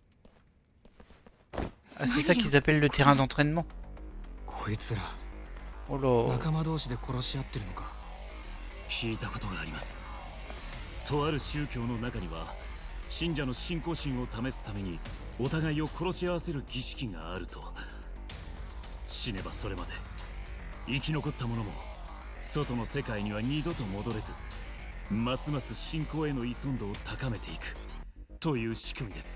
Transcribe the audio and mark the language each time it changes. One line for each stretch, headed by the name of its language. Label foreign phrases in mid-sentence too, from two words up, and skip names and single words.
French: Ah, c'est ça qu'ils appellent le terrain d'entraînement.
Japanese: こいつら
French: Oh là.
Japanese: 仲間同士で殺し合ってるのか。聞いたことがあります。とある宗教の中には、信者の信仰心を試すためにお互いを殺し合わせる儀式があると。死ねばそれまで生き残った者も外の世界には二度と戻れず、ますます信仰への依存度を高めていくという仕組みです。